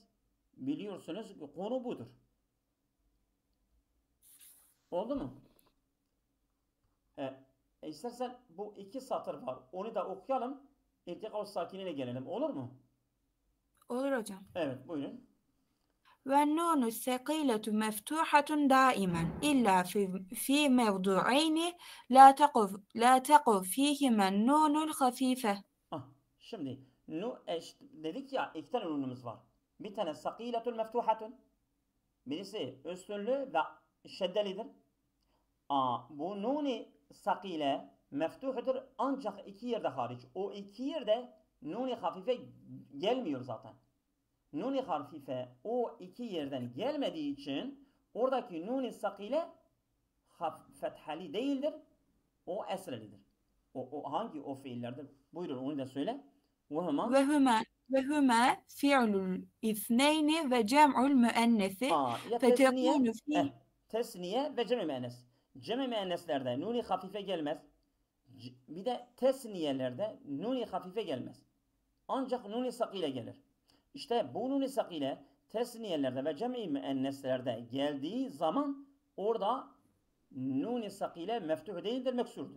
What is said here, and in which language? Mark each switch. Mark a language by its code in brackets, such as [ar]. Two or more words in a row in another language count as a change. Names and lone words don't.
[tr] Biliyorsunuz ki konu budur. Oldu mu? İstersen bu iki satır var. Onu da okuyalım. İltika-u sakinine gelelim. Olur mu? Olur hocam. Evet, buyurun. [ar] والنون الثقيلة مفتوحة دائما إلا في موضوعين لا تقف فيهما النون الخفيفة. [tr] Şimdi dedik ya iki tane nunumuz var. Bir tane [ar] ثقيلةٌ مفتوحةٌ. [tr] Birisi üstünlü ve şeddelidir. Bu nuni sakile meftuhudur ancak iki yerde hariç. O iki yerde nuni hafife gelmiyor zaten. Nuni hafife o iki yerden gelmediği için oradaki nuni sakile fethali değildir. O esrelidir. O hangi o fiillerdir? Buyurun onu da söyle. [ar] وهما فعل الاثنين وجمع المؤنث فتكون في [tr] tesniye ve cem-i müennes. Cem-i müenneslerde nuni hafife gelmez. Bir de tesniyelerde nuni hafife gelmez. Ancak nuni sakile gelir. İşte bu nuni sakile tesniyelerde ve cem-i müenneslerde geldiği zaman orada nuni sakile meftuh değildir, meksurdur.